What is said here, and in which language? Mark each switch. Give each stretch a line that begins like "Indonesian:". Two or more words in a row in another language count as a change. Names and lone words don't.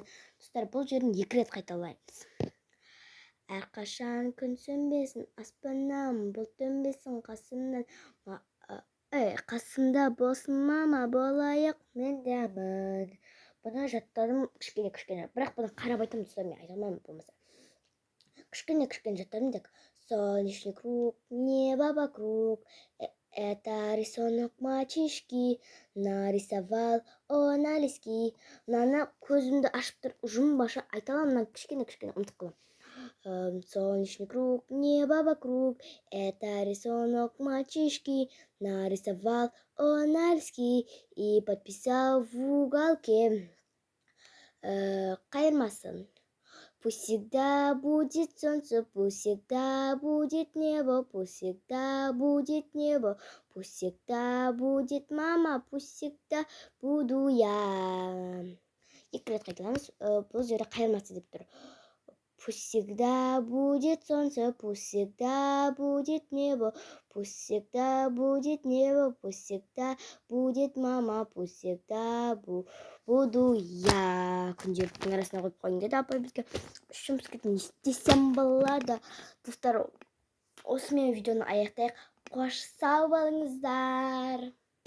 Kazakh: Достар, бұл жерін 2 рет қайталаймыз. Әрқашан күн сөнбесін, аспаннан бұлт төнбесін, қасымда болсын мама, болайық мен де аман. Бұны жаттадым кішкене. Бірақ бұны қарап айтам, достар, мен айта алмаймын болмаса. Кішкене жаттадым дек.
Russian: Солнечный круг, небо вокруг, это рисунок мальчишки, нарисовал он на листке.
Kazakh: Мынаны көзімді ашып тұр, жұмбаша айта аламын, кішкене ұмытып қалам.
Russian: Солнечный круг, небо вокруг, это рисунок мальчишки, нарисовал он на листке и подписал в уголке.
Kazakh: Қайырмасын.
Russian: Пусть всегда будет солнце, пусть всегда будет небо, пусть всегда будет небо, пусть всегда будет мама, пусть всегда буду я.
Kazakh: 2 рет қайталамыз. Бұл жерде қайырмасы деп тұр.
Russian: Пусть всегда будет солнце, пусть всегда будет небо, пусть всегда будет небо, пусть всегда будет мама, пусть всегда буду я.
Kazakh: Күнделіктің арасына қойып қойын деді апай бізге. Үшем піскетін не істесем болады. Достар, осымен видеоны аяқтайық. Қош сау болыңыздар.